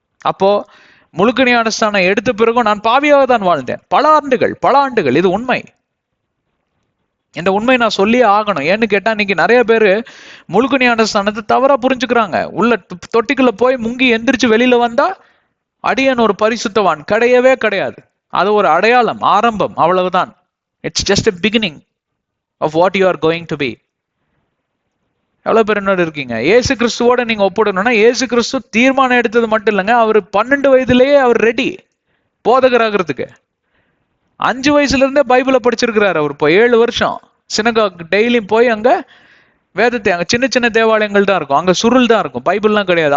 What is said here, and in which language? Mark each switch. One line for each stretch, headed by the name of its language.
Tamil: அப்போ முழுக்க ஞானஸ்தானம் எடுத்த பிறகும் நான் பாவியாக தான் வாழ்ந்தேன் பல ஆண்டுகள். இது உண்மை. இந்த உண்மை நான் சொல்லியே ஆகணும். ஏன்னு கேட்டா இன்னைக்கு நிறைய பேரு முழுக்க ஞானஸ்தானத்தை தவறா புரிஞ்சுக்கிறாங்க. உள்ள தொட்டிக்குள்ள போய் முங்கி எந்திரிச்சு வெளியில வந்தா அடியன் ஒரு பரிசுத்தவான், கிடையவே கிடையாது. அது ஒரு அடையாளம், ஆரம்பம், அவ்வளவுதான்.
English: It's just a beginning of what you are going to be.
Tamil: எவ்வளவு பேர் என்னோட இருக்கீங்க? ஏசு கிறிஸ்துவோட நீங்க ஒப்பிடணும்னா, ஏசு கிறிஸ்து தீர்மானம் எடுத்தது மட்டும் இல்லைங்க, அவர் 12 வயதிலேயே அவர் ரெடி போதகராகிறதுக்கு. 5 வயசுல இருந்தே பைபிளை படிச்சிருக்கிறாரு அவர். இப்போ 7 வருஷம் சினகாக் டெய்லியும் போய் அங்க வேதத்தை, அங்க சின்ன சின்ன தேவாலயங்கள் தான் இருக்கும், அங்க சுருள் தான் இருக்கும், பைபிள்லாம் கிடையாது.